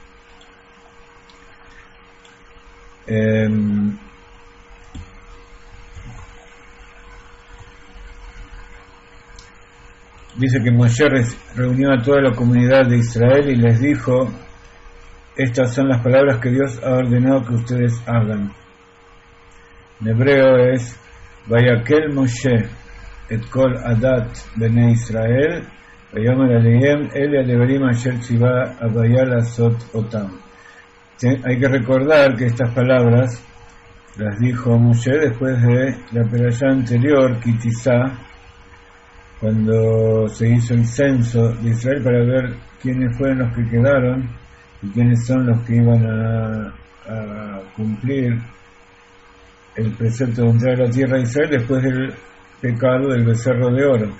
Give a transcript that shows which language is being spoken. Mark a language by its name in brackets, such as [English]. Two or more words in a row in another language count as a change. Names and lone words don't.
[Spanish] Dice que Moshe reunió a toda la comunidad de Israel y les dijo: estas son las palabras que Dios ha ordenado que ustedes hagan. En hebreo es: [Hebrew] ויקהל משה את כל עדת בני ישראל ויאמר אלהם אלה הדברים אשר צוה הויה לעשות אתם. [Spanish] Hay que recordar que estas palabras las dijo Moshe después de la perashá anterior, Kitizá, cuando se hizo el censo de Israel para ver quiénes fueron los que quedaron y quiénes son los que iban a cumplir el precepto de entrar a la tierra de Israel después del pecado del becerro de oro.